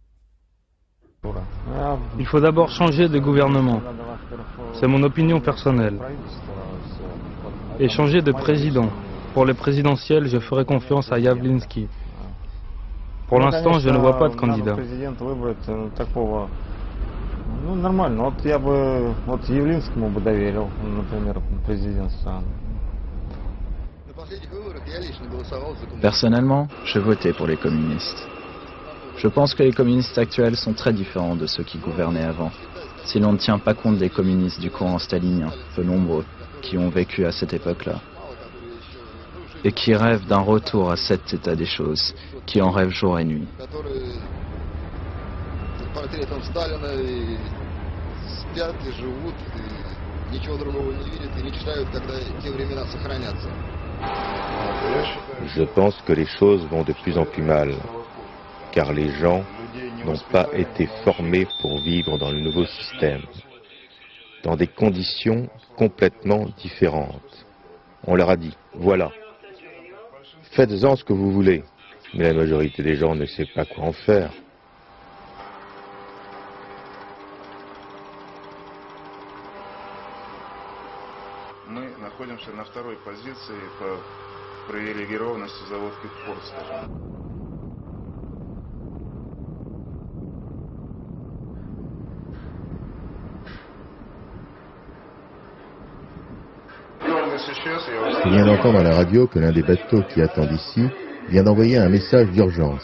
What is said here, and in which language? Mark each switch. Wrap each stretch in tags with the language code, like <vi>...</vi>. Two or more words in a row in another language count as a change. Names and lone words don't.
<fr>Il faut d'abord changer de gouvernement. C'est mon opinion personnelle. Et changer de président. Pour les présidentielles, je ferai confiance à Yavlinsky. Pour l'instant, je ne vois pas de candidat.</fr> <ru>Ну, нормально. Вот я бы Явлинскому бы доверил, например, президент страны.</ru> <fr>Personnellement, je votais pour les communistes. Je pense que les communistes actuels sont très différents de ceux qui gouvernaient avant. Si l'on ne tient pas compte des communistes du courant stalinien, peu nombreux, qui ont vécu à cette époque-là, et qui rêvent d'un retour à cet état des choses, qui en rêvent jour et nuit.</fr> <ru>Портретом Сталина и спят и живут, и ничего другого не видят и мечтают, когда те времена сохранятся.</ru> <fr>Je pense que les choses vont de plus en plus mal, car les gens n'ont pas été formés pour vivre dans le nouveau système, dans des conditions complètement différentes. On leur a dit, voilà, faites-en ce que vous voulez, mais la majorité des gens ne sait pas quoi en faire.</fr> <ru>Мы находимся на второй позиции по привилегированности заводских порт, скажем.</ru> <fr>Je viens d'entendre à la radio que l'un des bateaux qui attendent ici vient d'envoyer un message d'urgence.</fr>